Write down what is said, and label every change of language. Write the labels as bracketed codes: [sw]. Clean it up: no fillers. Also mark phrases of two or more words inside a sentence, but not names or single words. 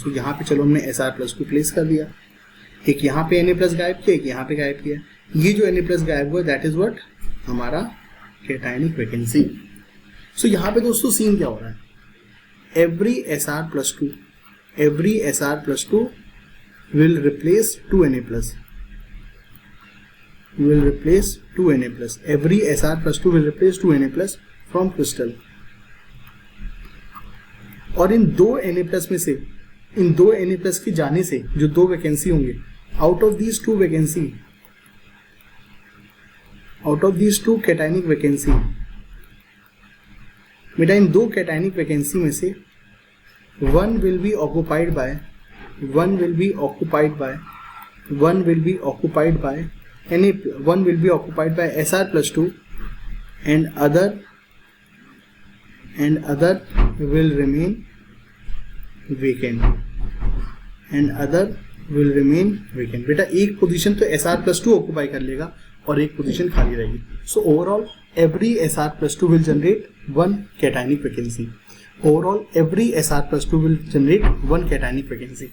[hi] सो यहाँ पे चलो हमने Sr+2 प्लेस कर दिया, एक यहाँ पे Na+ गायब किया, एक यहाँ पे गायब किया। ये जो Na+ गायब हुआ [en] that is what [hi] हमारा [en] cationic vacancy. [hi] सो यहाँ पे दोस्तों सीन क्या हो रहा है? [en] एवरी Sr+2 will replace 2 Na+, will replace 2 Na+, every Sr+2 will replace 2 Na+ from crystal। [hi] और इन 2 Na+ में से, इन 2 Na+ के जाने से जो 2 वैकेंसी होंगे, [en] out of these 2 vacancy, out of these 2 cationic vacancy, [hi] बेटा इन [en] 2 cationic vacancy [hi] में से [en] one will be occupied by Sr+2 and other will remain vacant, [hi] बेटा एक पोजीशन तो Sr+2 ऑक्यूपाई कर लेगा और एक पोजीशन खाली रहेगी। [en] so overall every Sr+2 will generate 1 cationic vacancy, overall every Sr+2 will generate 1 cationic vacancy.